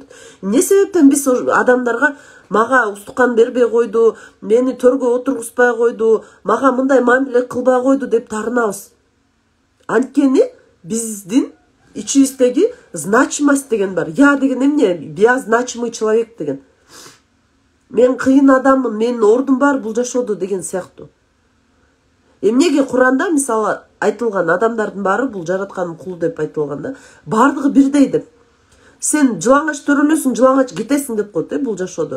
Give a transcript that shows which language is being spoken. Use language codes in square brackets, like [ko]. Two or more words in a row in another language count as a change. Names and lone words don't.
[ky] Эмне себептен биз адамдарга мага устукан бербей койду, мени төргө отургузбай койду, мага мындай мамиле кылбай койду деп таарынабыз? Анткени биздин ичибиздеги значимость деген бар. Я деген эмне? [ru] Я значимый человек деген. [ky] Мен кыйын адаммын, менин ордум бар бул жашоодо деген сыяктуу. Эмнеге Куранда мисалы айтылган адамдардын баары бул жараткандын кулу деп айтылган да. Бардыгы бирдей деп. Сен жылаңач төрөлөсүң, жылаңач кетесиң деп коет бул жашоодо.